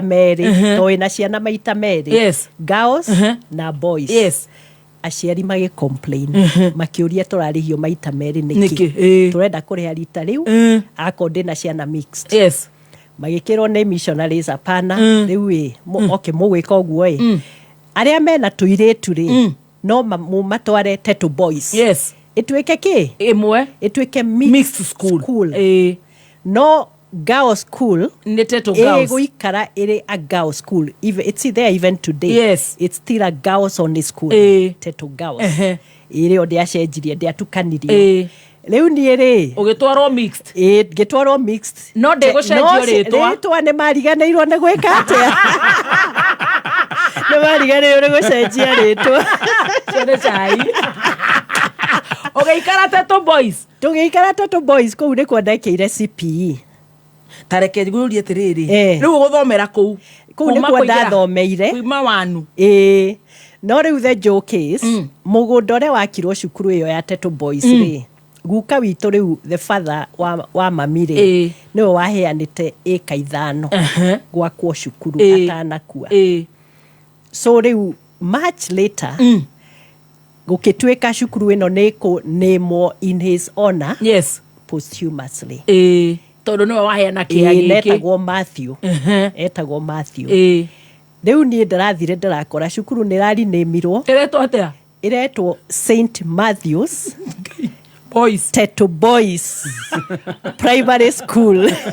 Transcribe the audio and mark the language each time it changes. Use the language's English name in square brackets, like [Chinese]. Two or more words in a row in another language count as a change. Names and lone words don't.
[Kikuyu] merĩ to wĩna ciana maita merĩ girls na boys aciari magĩcomplain makĩũria tũrarĩhio maita merĩ nĩkĩ tũrenda kũrĩha rita rĩu akorwo ndĩna ciana mixed magĩkĩrwo nĩ missionaries apana rĩu okay mũgwĩka ũguo arĩa mena tũirĩtu rĩ no matware Tetu Boys ĩtuĩke kĩ ĩmwe ĩtuĩke mixed school no girls school nĩ Tetu Girls gũikara ĩrĩ [English] a girls school it's there even today it's still a girls only school [Kikuyu] Tetu Girls ĩrĩ onde acenjirie ndiatukanirie rĩu niĩ rĩ ũgĩtwarwo mixed ngĩtwarwo mixed no ndĩgũcenjio rĩtwa nĩ mariganĩirwo nĩ gwĩka atĩa nĩ mariganĩirwo nĩ gũcenjia rĩtwa cione cai ũgĩikara Tetu Boys tũgĩikara Tetu Boys kũu nĩ kuo ndekĩire CPE tareke ngũrie atĩrĩrĩ rĩu ũgũthomera kũu nĩ kuo ndathomeire kuma wanu no rĩu [English] the joke is [Kikuyu] mũgũnda ũrĩa wakirwo cukuru ĩyo ya Tetu Boys rĩ guka witũ rĩu [English] the father [Kikuyu] wa mami rĩ nĩwe waheanĩte ĩka 5 gwakwo cukuru atanakua so rĩu [English] much later [Kikuyu] gũkĩtuĩka cukuru ĩno nĩkũnĩmwo [English] in his honor posthumously [Kikuyu] tondũ nĩwe waheana kĩya gĩkĩ etagwo Matthew rĩu niĩ ndĩrathire ndĩrakora cukuru nĩ rari-nĩmirwo ĩretwo atĩa ĩretwo St Matthews Boys Tetu Boys primary school